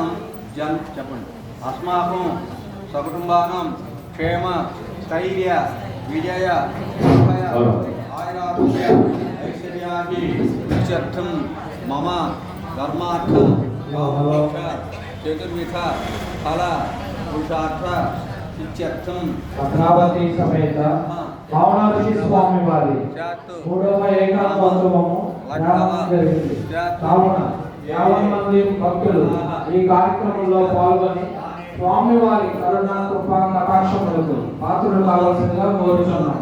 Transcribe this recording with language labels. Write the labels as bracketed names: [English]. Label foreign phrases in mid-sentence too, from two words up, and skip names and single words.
[Sanskrit] जन చెప్పండి अस्माकं सकुटुंबानां क्षेम स्थैर्य विजय निर्भय आयुरारोग्य ऐश्वर्यादि इत्यर्थं मम धर्मार्थ काममोक्ष चतुर्विध फल पुरुषार्थ इत्यर्थं [Telugu] భద్రావతీ సమేత భావనాక్షి స్వామి వారి మూడవ ఏకాంతోత్సవము జరిగింది. కావున 50 మంది భక్తులు ఈ కార్యక్రమంలో పాల్గొని స్వామి వారి కరుణ కృప కటాక్షములకు పాత్రలు కావాల్సిందిగా కోరుచున్నాం.